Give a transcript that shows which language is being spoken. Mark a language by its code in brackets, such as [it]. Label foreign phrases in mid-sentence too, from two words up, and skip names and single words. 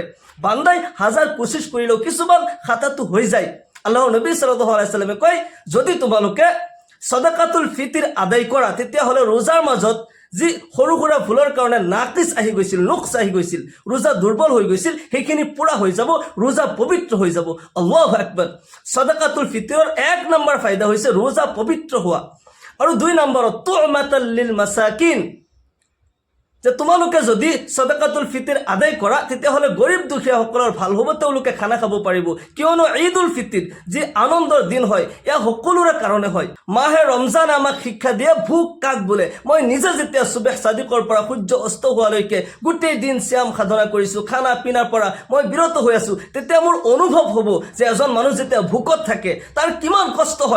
[as] বান্দাই হাজাৰ কোশিশ কৰিলেও কিছুমান খাতাটো হৈ যায়। আল্লাহৰ নবী [ar] صلى الله عليه وسلم [as] কয় যদি তোমালোকে সদকাতুল ফিতিৰ আদায় কৰা তেতিয়াহ'লে ৰোজাৰ মাজত যি সৰু সুৰা ভুলৰ কাৰণে নাকিছ আহি গৈছিল, নুকছ আহি গৈছিল, ৰোজা দুৰ্বল হৈ গৈছিল, সেইখিনি পুৰা হৈ যাব, ৰোজা পবিত্ৰ হৈ যাব। [ar] الله أكبر. [as] সদকাতুল ফিতৰৰ এক নম্বৰ ফায়দা হৈছে ৰোজা পবিত্ৰ হোৱা, আৰু দুই নম্বৰত [ar] طعمة للمساكين, [as] যে তোমালোকে যদি সদকাতুল ফিতিৰ আদায় কৰা তেতিয়াহ'লে গৰীব দুখীয়াসকলৰ ভাল হ'ব, তেওঁলোকে খানা খাব পাৰিব। কিয়নো ঈদুল ফিতিৰ যি আনন্দৰ দিন হয় এয়া সকলোৰে কাৰণে হয়। মাহে ৰমজান আমাক শিক্ষা দিয়ে ভোক কাক বোলে। মই নিজে যেতিয়া সুবেহ সাদিকৰ পৰা সূৰ্য অস্ত হোৱালৈকে গোটেই দিন শ্যাম সাধনা কৰিছোঁ, খানা পিনাৰ পৰা মই বিৰত হৈ আছোঁ, তেতিয়া মোৰ অনুভৱ হ'ব যে এজন মানুহ যেতিয়া ভোকত থাকে তাৰ কিমান কষ্ট হয়।